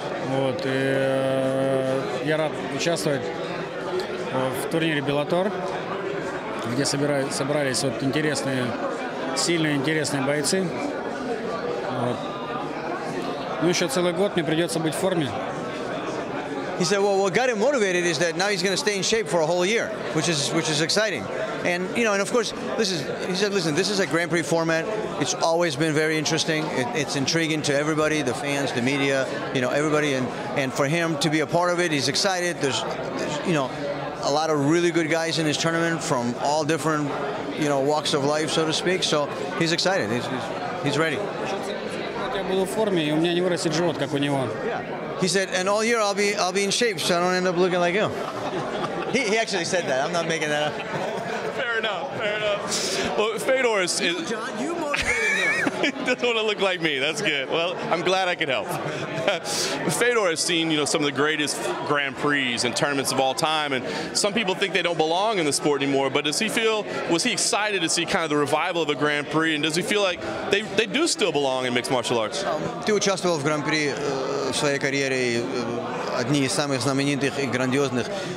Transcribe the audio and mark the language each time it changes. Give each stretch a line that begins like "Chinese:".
Russian: Вот, и я рад участвовать в турнире Bellator, где собрались вот сильные интересные бойцы. Вот. Ну, еще целый год мне придется быть в форме.
English: He said, well, what got him motivated is that now he's going to stay in shape for a whole year, which is exciting. And, and of course, he said, listen, this is a Grand Prix format. It's always been very interesting. It's intriguing to everybody, the fans, the media, everybody. And for him to be a part of it, he's excited. There's a lot of really good guys in his tournament from all different, walks of life, so to speak. So he's excited. He's ready.
Russian: Я буду в форме, и у меня не вырастет живот, как у него.
English: He said, and all year I'll be in shape, so I don't end up looking like him. He actually said that. I'm not making that up. Fair enough. Well, Fedor is John, you motivated him. He doesn't want to look like me. That's good. Well, I'm glad I could help. Fedor has seen, some of the greatest Grand Prix and tournaments of all time, and some people think they don't belong in the sport anymore. But was he excited to see kind of the revival of a Grand Prix, and does he feel like they do still belong in mixed martial arts?
Russian: Ты участвовал в Гран-при в своей карьере, одни из самых знаменитых и грандиозных.